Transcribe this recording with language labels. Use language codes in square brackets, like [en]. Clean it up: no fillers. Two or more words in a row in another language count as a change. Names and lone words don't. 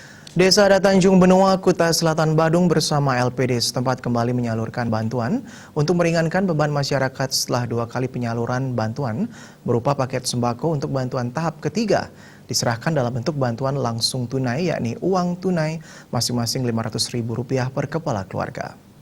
[id] Desa Adat Tanjung Benoa, Kuta Selatan Badung bersama LPD setempat kembali menyalurkan bantuan untuk meringankan beban masyarakat setelah 2 kali penyaluran bantuan berupa paket sembako untuk bantuan tahap ketiga diserahkan dalam bentuk bantuan langsung tunai, yakni uang tunai masing-masing Rp500.000 per kepala keluarga.